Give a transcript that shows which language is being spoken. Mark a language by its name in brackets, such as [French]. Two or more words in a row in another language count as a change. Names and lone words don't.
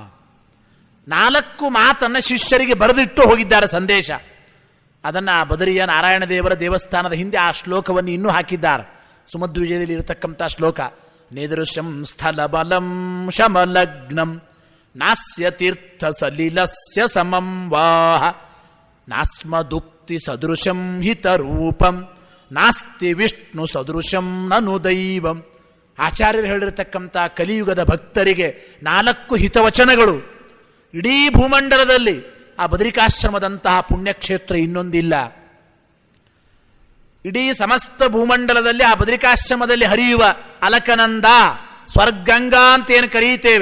[Kannada] 4 ಮಾತನ್ನು ಶಿಷ್ಯರಿಗೆ ಬರೆದಿಟ್ಟು ಹೋಗಿದ್ದಾರೆ ಸಂದೇಶ. ಅದನ್ನು ಬದರಿಯ ನಾರಾಯಣ ದೇವರ ದೇವಸ್ಥಾನದ ಹಿಂದೆ ಆ ಶ್ಲೋಕವನ್ನು ಇನ್ನೂ ಹಾಕಿದ್ದಾರೆ. ಸುಮಧ್ವಿಜಯದಲ್ಲಿ ಇರತಕ್ಕಂಥ ಶ್ಲೋಕ. [Sanskrit] ನಿದೃಶಂ ಸ್ಥಳ ಬಲಂ ಶಮಲಗ್ನಂ ನಾಸ್ಯ ತೀರ್ಥ ಸಲಿಲಸ್ಯ ಸಮಂ ವಾಹ ನಾಸ್ಮದುಕ್ತಿ ಸದೃಶಂ ಹಿತರೂಪಂ ನಾಸ್ತಿ ವಿಷ್ಣು ಸದೃಶಂ ನನು ದೈವಂ. [Kannada] ಆಚಾರ್ಯರು ಹೇಳಿರತಕ್ಕಂಥ ಕಲಿಯುಗದ ಭಕ್ತರಿಗೆ 4 ಹಿತವಚನಗಳು. ಇಡೀ ಭೂಮಂಡಲದಲ್ಲಿ ಆ ಬದರಿಕಾಶ್ರಮದಂತಹ ಪುಣ್ಯಕ್ಷೇತ್ರ ಇನ್ನೊಂದಿಲ್ಲ. ಇಡೀ ಸಮಸ್ತ ಭೂಮಂಡಲದಲ್ಲಿ ಆ ಬದರಿಕಾಶ್ರಮದಲ್ಲಿ ಹರಿಯುವ ಅಲಕನಂದ, ಸ್ವರ್ಗಂಗಾ ಅಂತ ಏನು ಕರೀತೇವೆ.